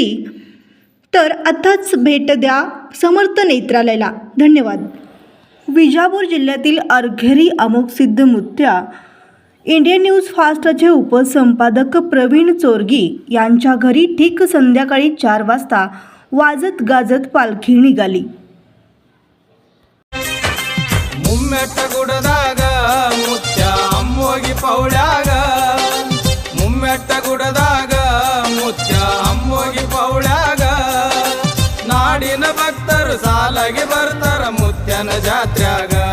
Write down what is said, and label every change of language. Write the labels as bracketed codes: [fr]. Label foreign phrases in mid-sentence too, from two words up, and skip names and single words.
[mr] तर आत्ताच भेट द्या समर्थ नेत्रालयाला. धन्यवाद. विजापूर जिल्ह्यातील अर्घेरी अमोघसिद्ध मुत्या इंडियन न्यूज फास्टचे उपसंपादक प्रवीण चोरगी यांच्या घरी ठीक संध्याकाळी 4 वाजता वाजत गाजत पालखी निघाली. [kn] ಮುಮ್ಮೆಟ್ಟಗುಡದಾಗ ಮುತ್ಯ ಅಮ್ಮೋಗಿ ಪೌಳ್ಯಾಗ ಮುಮ್ಮೆಟ್ಟಗುಡದಾಗ ಮುತ್ಯ ಅಮ್ಮೋಗಿ ಪೌಳ್ಯಾಗ ನಾಡಿನ ಭಕ್ತರು ಸಾಲಾಗಿ ಬರ್ತಾರ ಮುತ್ಯನ ಜಾತ್ರ್ಯಾಗ